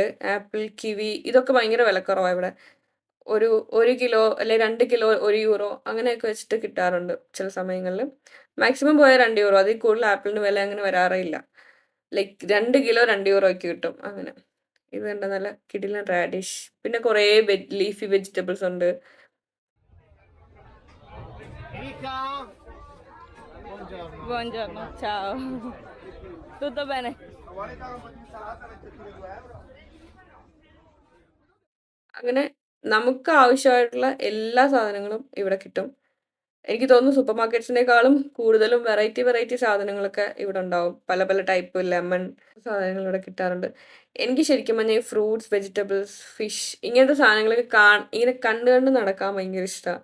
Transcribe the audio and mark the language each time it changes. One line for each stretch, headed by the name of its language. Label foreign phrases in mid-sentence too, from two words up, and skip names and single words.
Malayalam: ആപ്പിൾ, കിവി, ഇതൊക്കെ ഭയങ്കര വിലക്കുറവാണ് ഇവിടെ. ഒരു 1 കിലോ അല്ലെ 2 കിലോ 1 യൂറോ അങ്ങനെയൊക്കെ വെച്ചിട്ട് കിട്ടാറുണ്ട് ചില സമയങ്ങളിൽ. മാക്സിമം പോയാൽ 2 യൂറോ, അതിൽ കൂടുതൽ ആപ്പിളിന് വില അങ്ങനെ വരാറേയില്ല. ലൈക്ക് 2 കിലോ 2 യൂറോ ഒക്കെ കിട്ടും അങ്ങനെ. ഇത് കണ്ട നല്ല കിടിലൻ റാഡിഷ്, പിന്നെ കുറേ
English: leafy vegetables
Malayalam: ഉണ്ട്.
Italian: Mica! Buongiorno! Buongiorno. Ciao. Tutto bene? Vuole dare un po' di insalata, metterci 2 euro?
Malayalam: അങ്ങനെ നമുക്ക് ആവശ്യമായിട്ടുള്ള എല്ലാ സാധനങ്ങളും ഇവിടെ കിട്ടും. എനിക്ക് തോന്നുന്നു
English: super marketsinekkaalum
Malayalam: കൂടുതലും വെറൈറ്റി സാധനങ്ങളൊക്കെ ഇവിടെ ഉണ്ടാവും. പല പല
English: type lemon
Malayalam: സാധനങ്ങൾ ഇവിടെ കിട്ടാറുണ്ട്. എനിക്ക് ശരിക്കും പറഞ്ഞാൽ ഈ
English: fruits, vegetables, fish
Malayalam: ഇങ്ങനത്തെ സാധനങ്ങളൊക്കെ ഇങ്ങനെ കണ്ട് കണ്ട് നടക്കാൻ ഭയങ്കര ഇഷ്ടമാണ്.